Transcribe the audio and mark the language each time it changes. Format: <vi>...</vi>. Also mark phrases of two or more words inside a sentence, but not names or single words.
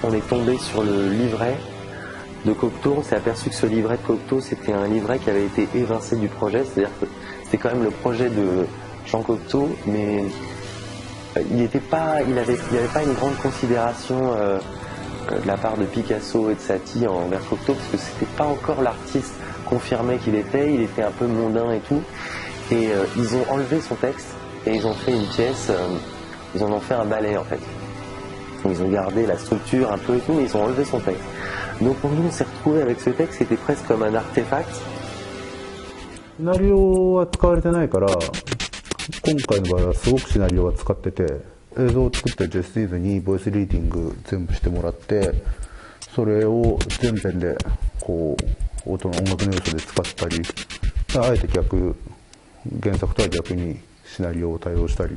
<fr>On est tombé sur le livret de Cocteau, on s'est aperçu que ce livret de Cocteau c'était un livret qui avait été évincé du projet, c'est-à-dire que c'était quand même le projet de Jean Cocteau, mais il n'avait pas une grande considération de la part de Picasso et de Satie envers Cocteau, parce que c'était pas encore l'artiste confirmé qu'il était, il était un peu mondain et tout, et ils ont enlevé son texte et ils ont fait une pièce, ils en ont fait un ballet en fait. Ils ont gardé la structure un peu et tout, mais ils ont enlevé son texte. Donc pour nous on s'est retrouvé avec ce texte, c'était presque comme un artefact.</fr> <ja>シナリオは使われてないから、今回の場合はすごくシナリオは使ってて、映像を作ってジェスティーズにボイスリーディング全部してもらって、それを全編でこう音楽の要素で使ったり、あえて原作とは逆にシナリオを対応したり</ja>